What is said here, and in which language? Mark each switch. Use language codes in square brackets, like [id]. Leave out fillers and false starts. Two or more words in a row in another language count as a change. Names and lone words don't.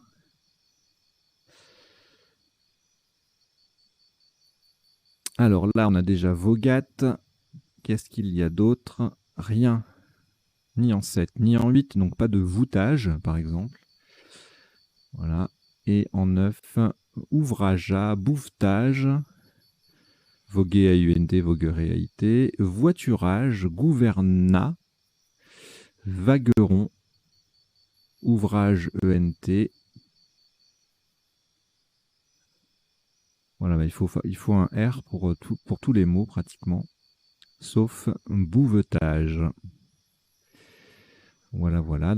[fr] Alors là, on a déjà Vogat. Qu'est-ce qu'il y a d'autre? Rien. Ni en 7, ni en 8, donc pas de voûtage, par exemple. Voilà. Et en 9, ouvragea, bouvetage, voguer à UNT, vogueréalité, voiturage, gouvernat, vagueron, ouvrage ENT. Voilà, il faut un R pour tous les mots pratiquement. sauf bouvetage. Voilà, voilà.